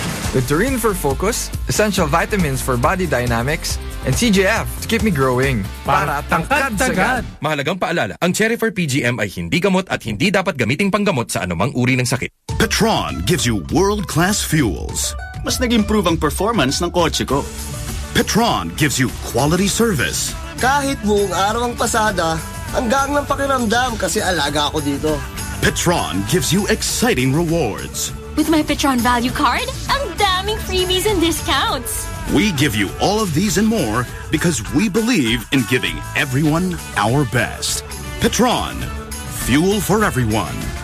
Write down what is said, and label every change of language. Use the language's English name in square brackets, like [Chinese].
[English] With Taurean for focus, essential vitamins for body dynamics, and CGF to keep me growing. [Filipino] Para tangkad sagad. Mahalagang paalala, ang Cherifer PGM ay hindi gamot at hindi dapat gamiting panggamot sa anumang uri ng sakit. [English] Petron gives you world-class fuels. [Filipino] Mas nag-improve ang performance ng kotse ko. [English] Petron gives you quality service. [Filipino] Kahit buong araw ang pasada, hanggang ng pakiramdam kasi alaga ako dito. [English] Petron gives you exciting rewards. With my Petron Value Card, [Filipino] ang daming [English] freebies and discounts. We give you all of these and more because we believe in giving everyone our best. Petron, fuel for everyone.